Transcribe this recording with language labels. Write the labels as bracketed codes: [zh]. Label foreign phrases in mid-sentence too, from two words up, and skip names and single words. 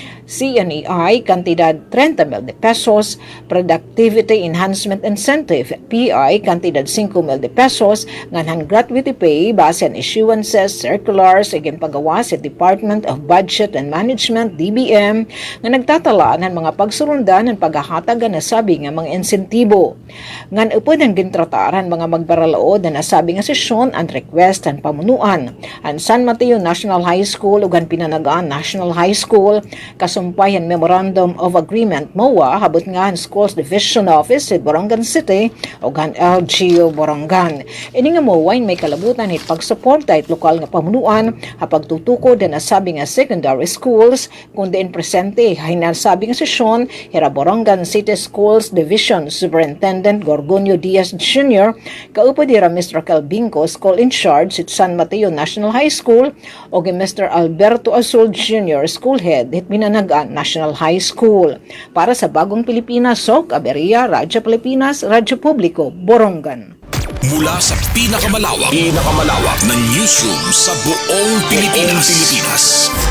[war] CNEI kantidad 30 million pesos, Productivity Enhancement Incentive PI kantidad 5 million pesos, nganhan [en] gratuity pay base on issuances, circulars [war] iging pagawa sa Department of Budget and Management DBM nga nagtatala ng mga pagsurundan ng paghahatag na nasabi nga mga insentibo. Ngan upod ang gintrataran mga magbaralaod na nasabi nga sesyon ang request ang pamunuan. Ang San Mateo National High School ug ang Pinanagaan National High School kasumpayan Memorandum of Agreement MOA habot nga ang Schools Division Office sa Borongan City ug ang LGU Borongan. Ini nga MOA may kalabutan it pagsuporta it lokal nga pamunuan hapagtutukod na nasabi nga [en] secondary schools [war] kundi in presente hinasabi nga sesyon hira Borongan City Schools Division Superintendent Gorgonio Diaz Jr. kaupo dira Mr. Raquel Binco, [en] School in Charge [war] at San Mateo National High School o Mr. Alberto Azul Jr. [en] School Head [war] at Pinanagaan National High School. [tl] Para sa [war] Bagong Pilipinas, Sok Aberia, Radyo Pilipinas, Radyo Publiko, Borongan. [tl] Mula sa pinakamalawak na newsroom sa buong Pilipinas.